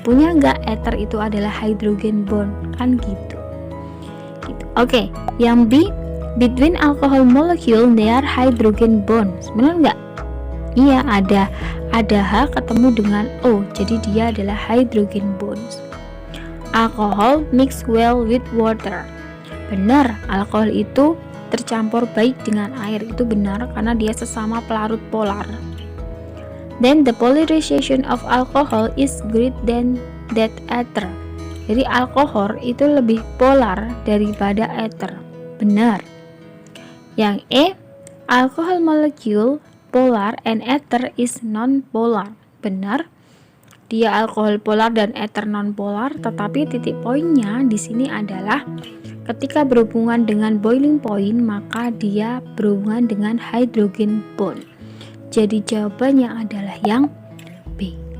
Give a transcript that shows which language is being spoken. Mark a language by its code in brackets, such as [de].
[id] Punya enggak ether itu adalah hydrogen bond? Kan gitu. Oke, yang B, [en] between alcohol molecule there are hydrogen bonds. [id] Benar enggak? Iya, ada H ketemu dengan O, jadi dia adalah hydrogen bonds. [en] Alcohol mix well with water. [id] Benar, alkohol itu tercampur baik dengan air, itu benar karena dia sesama pelarut polar. [en] Then the polarization of alcohol is greater than that ether. [id] Jadi alkohol itu lebih polar daripada ether. Benar. Yang E, [en] alcohol molecule polar and ether is non-polar. [id] Benar. Dia alkohol polar dan ether non-polar, tetapi titik poinnya di sini adalah ketika berhubungan dengan boiling point maka dia berhubungan dengan hydrogen bond. Jadi jawabannya adalah yang B.